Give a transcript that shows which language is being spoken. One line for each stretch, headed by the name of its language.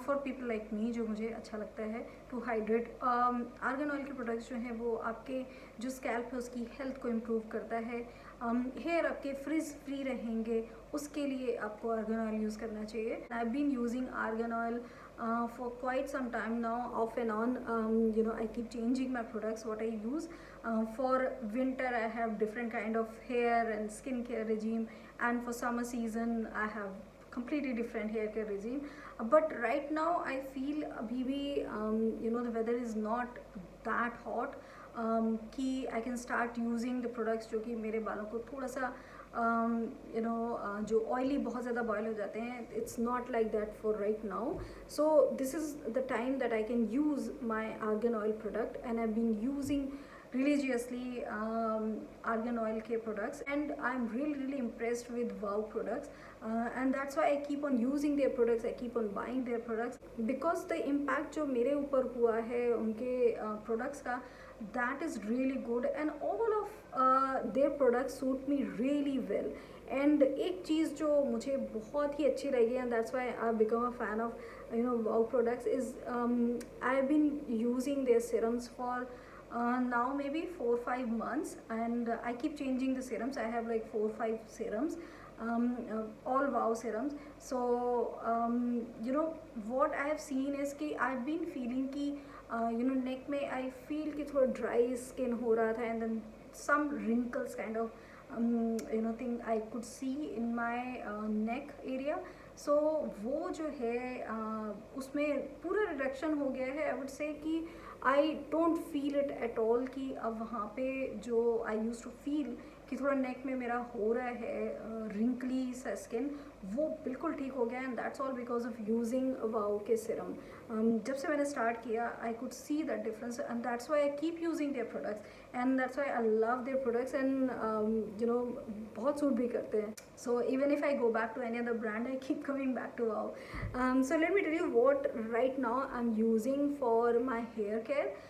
English: for people like me,
Hindi: जो मुझे अच्छा लगता है
English: to hydrate,
Hindi: आर्गन ऑयल के प्रोडक्ट्स जो हैं वो आपके जो स्कैल्प है उसकी हेल्थ को इम्प्रूव करता है। हेयर आपके फ्रिज फ्री रहेंगे, उसके लिए आपको आर्गन ऑयल यूज़ करना चाहिए।
English: I have been using argan oil for quite some time now, off and on. I keep changing my products what I use. For winter I have different kind of hair and skin care regime, and for summer season I have completely different hair care regime. But right now I feel
Hindi: abhi bhi
English: the weather is not that hot कि I can start using the products
Hindi: जो कि मेरे बालों को थोड़ा सा जो oily बहुत ज़्यादा बॉयल हो जाते हैं,
English: It's not like that for right now. So this is the time that I can use my argan oil product, and I been using religiously argan oil के products, and I'm really impressed with Wow products, and that's why I keep on using their products, I keep on buying their products, because the impact
Hindi: जो मेरे ऊपर हुआ है उनके products का,
English: that is really good, and all of their products suit me really well. And
Hindi: एक चीज़ जो मुझे बहुत ही अच्छी लगी,
English: And that's why I become a fan of Wow products, is I have been using their serums for now maybe 4 or 5 months, and I keep changing the serums. I have like 4 or 5 serums, all wow serums. So you know what I have seen is कि I've been feeling कि you know neck में I feel कि
Hindi: थोड़ा dry skin हो रहा था,
English: and then some wrinkles kind of you know thing I could see in my neck area.
Hindi: So वो जो है उसमें पूरा रिडक्शन हो गया है.
English: I would say कि I don't feel it at all
Hindi: कि अब वहाँ पे जो
English: I use to feel
Hindi: कि थोड़ा नेक में मेरा हो रहा है रिंकली सा स्किन, वो बिल्कुल ठीक हो गया.
English: And that's all because of using wow के सिरम.
Hindi: जब से मैंने स्टार्ट किया
English: I could see that difference, and that's why I keep using their products, and that's why I love their products. And you know
Hindi: बहुत suit भी करते हैं.
English: So even if I go back to any other brand I keep coming back to wow. So let me tell you what right now I'm using for my hair care.